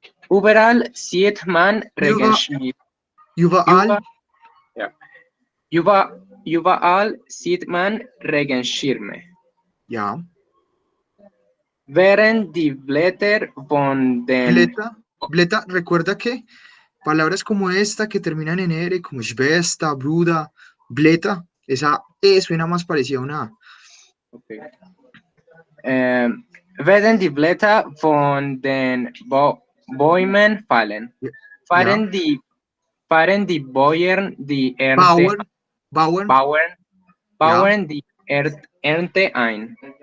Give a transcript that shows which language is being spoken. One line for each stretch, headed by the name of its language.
German: Überall sieht man Regenschirme. Überall sieht man Regenschirme. Ja. Während die Blätter von den...
Spanish: Bleta, recuerda que palabras como esta que terminan en R, como Schwester, Bruder, Bleta, esa E suena más parecida a una A. Okay.
German: Werden die Blätter von den Bäumen fallen, fahren die Bauern die Ernte die Ernte ein.